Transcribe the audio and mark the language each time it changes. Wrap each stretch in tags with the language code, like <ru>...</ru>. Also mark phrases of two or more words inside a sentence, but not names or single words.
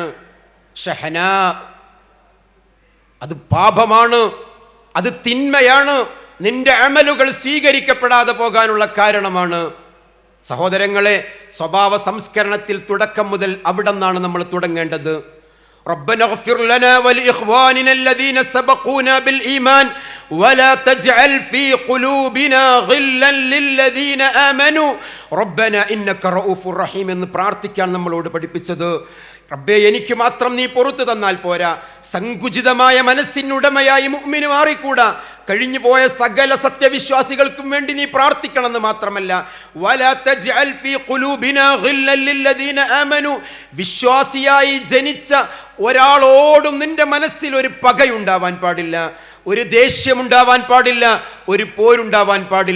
<ml>ഷഹന അത് പാപമാണ്, അത് തിന്മയാണ്, നിന്റെ അമലുകൾ സ്വീകരിക്കപ്പെടാതെ പോകാനുള്ള കാരണമാണ്. സഹോദരങ്ങളെ, സ്വഭാവ സംസ്കരണത്തിൽ തുടക്കം മുതൽ അവിടെ നിന്നാണ് നമ്മൾ തുടങ്ങേണ്ടത്.</ml> <ar>ربنا اغفر لنا ولإخواننا الذين سبقونا بالإيمان ولا تجعل في قلوبنا غلا للذين آمنوا ربنا إنك رؤوف رحيم</ar> <ml>എന്ന് പ്രാർത്ഥിക്കാൻ നമ്മളോട് പഠിപ്പിച്ചത്. റബ്ബേ, എനിക്ക് മാത്രം നീ പുറത്തു തന്നാൽ പോരാ, സങ്കുചിതമായ മനസ്സിനുടമയായി മുഅ്മിന് മാറിക്കൂടാ. കഴിഞ്ഞു പോയ സകല സത്യവിശ്വാസികൾക്കും വേണ്ടി നീ പ്രാർത്ഥിക്കണമെന്ന് മാത്രമല്ല,</ml> <ar>ولا تجعل في قلوبنا غلا للذين آمنوا,</ar> <ml>വിശ്വാസിയായി ജനിച്ച ഒരാളോടും നിന്റെ മനസ്സിൽ ഒരു പകയുണ്ടാവാൻ പാടില്ല, ഒരു ദേഷ്യമുണ്ടാവാൻ പാടില്ല, ഒരു പോരുണ്ടാവാൻ പാടില്ല.</ml>